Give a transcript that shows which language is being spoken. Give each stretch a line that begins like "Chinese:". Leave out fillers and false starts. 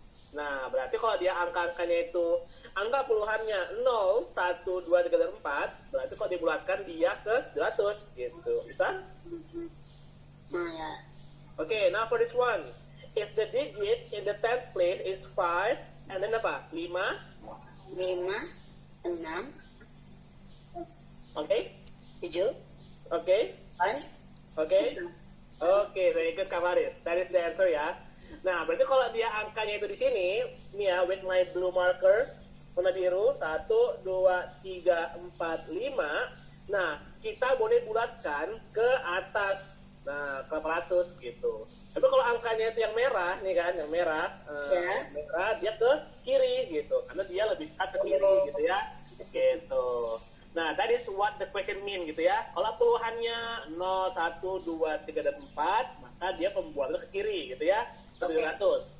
Indonesian: Nah, berarti kalau dia angka-angkanya itu, angka puluhannya 0, 1, 2, 3, dan 4, berarti kalau dibulatkan dia ke 700, gitu. Bisa? Nah ya.
English: Okay, now for this one. If the digit in the 10th place is 5, and then
Indonesian: apa?
English: 5, 5, 6, okay? 7, Okay? 8, Okay? Okay, very good, Kak Faris. That is the answer ya.
Indonesian: Nah, berarti kalau dia angkanya itu di sini, nih ya,
English: with my blue marker,
Indonesian: warna biru, 1, 2, 3, 4, 5. Nah, kita boleh bulatkan ke atas. Nah, ke 800 gitu. Tapi kalau angkanya itu yang merah, nih kan, yang merah, merah dia ke kiri gitu, karena dia lebih dekat ke kiri gitu ya, gitu.
English: Nah, that is what the question mean gitu ya.
Indonesian: Kalau puluhannya 0, 1, 2, 3, dan 4, maka dia pembuatannya ke kiri gitu ya, ke 700.